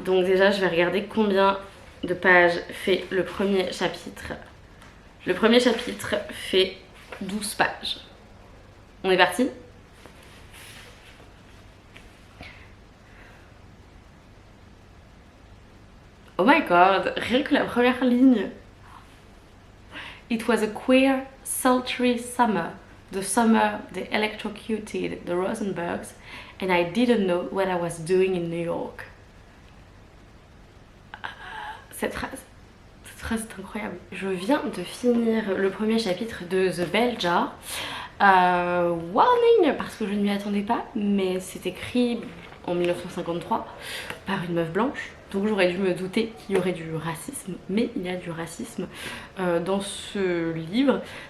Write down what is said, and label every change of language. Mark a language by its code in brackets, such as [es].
[fr] Donc déjà je vais regarder combien de pages fait le premier chapitre. Le premier chapitre fait 12 pages. On est parti? Oh my god, rien que la première ligne. [en] It was a queer, sultry summer. The summer they electrocuted the Rosenbergs and I didn't know what I was doing in New York. [fr] Cette phrase est incroyable. Je viens de finir le premier chapitre de The Bell Jar. Warning, parce que je ne m'y attendais pas, mais c'est écrit en 1953 par une meuf blanche. Donc j'aurais dû me douter qu'il y aurait du racisme, mais il y a du racisme dans ce livre.